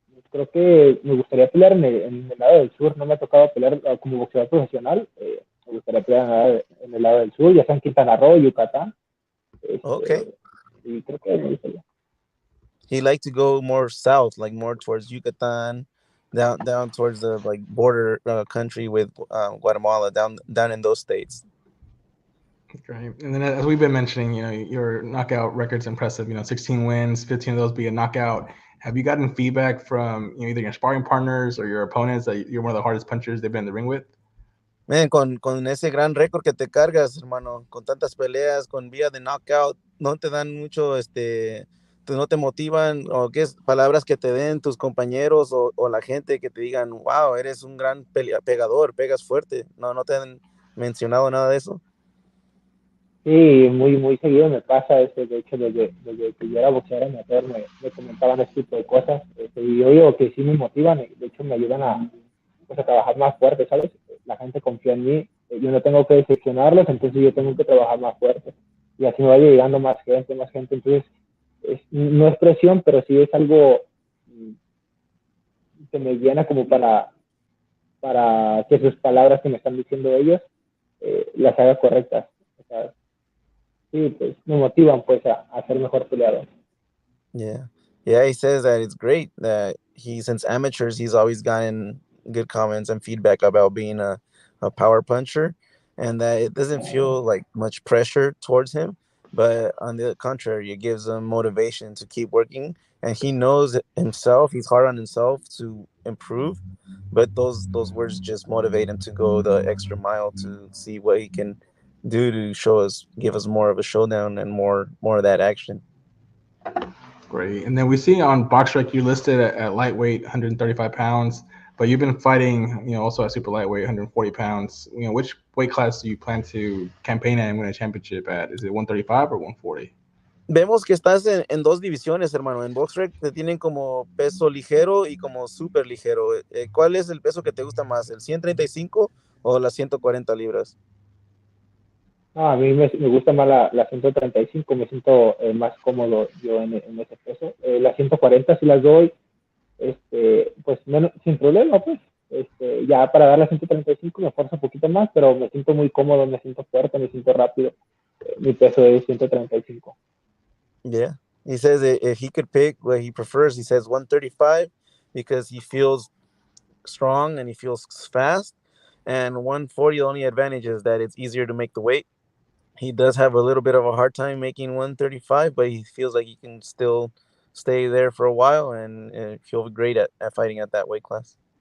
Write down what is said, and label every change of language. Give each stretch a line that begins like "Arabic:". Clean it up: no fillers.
Spanish: Creo que me gustaría pelear en el lado del sur, no me ha tocado pelear como boxeador profesional, me gustaría pelear en el lado del sur, ya sea en Quintana Roo, Yucatán,
English: Okay.
Spanish: y creo que me gustaría.
English: He liked to go more south, like more towards Yucatan, down towards the like border country with Guatemala, down in those states. Great. And then as we've been mentioning, your knockout record's impressive. 16 wins, 15 of those being a knockout. Have you gotten feedback from either your sparring partners or your opponents that you're one of the hardest punchers they've been in the ring with?
Spanish: Man, con ese gran récord que te cargas, hermano, con tantas peleas, con vía de knockout, no te dan mucho, no te motivan, o qué es palabras que te den tus compañeros o la gente que te digan, wow, eres un gran pegador, pegas fuerte. No te han mencionado nada de eso. Sí, muy seguido me pasa eso, de hecho, desde que yo era boxeador amateur me comentaban este tipo de cosas, y yo digo que sí me motivan, de hecho me ayudan a trabajar más fuerte, ¿sabes? La gente confía en mí, yo no tengo que decepcionarlos, entonces yo tengo que trabajar más fuerte, y así me vaya llegando más gente, entonces no es presión, pero sí es algo que me llena como para que sus palabras que me están diciendo ellos las haga correctas, o sea, sí, pues me motivan pues a ser mejor peleador.
English: Yeah, he says that it's great that since amateurs, he's always gotten good comments and feedback about being a power puncher, and that it doesn't feel like much pressure towards him, but on the contrary, it gives him motivation to keep working. And he knows himself; he's hard on himself to improve, but those words just motivate him to go the extra mile to see what he can do to give us more of a showdown and more of that action. Great. And then we see on BoxRec you listed at lightweight, 135 pounds, but you've been fighting, also at super lightweight, 140 pounds. Which weight class do you plan to campaign at and win a championship at? Is it 135 or 140?
Spanish: Vemos que estás en dos divisiones, hermano. En BoxRec te tienen como peso ligero y como súper ligero. ¿Cuál es el peso que te gusta más, el 135 o las 140 libras? No, a mí me gusta más la 135, me siento más cómodo yo en ese peso. Las 140 sí las doy, pues menos, sin problema, pues. Ya para dar las 135 me esfuerzo un poquito más, pero me siento muy cómodo, me siento fuerte, me siento rápido. Mi peso es 135.
English: Yeah. He says if he could pick what he prefers, he says 135 because he feels strong and he feels fast. And 140, the only advantage is that it's easier to make the weight. He does have a little bit of a hard time making 135, but he feels like he can still stay there for a while and feel great at fighting at that weight class.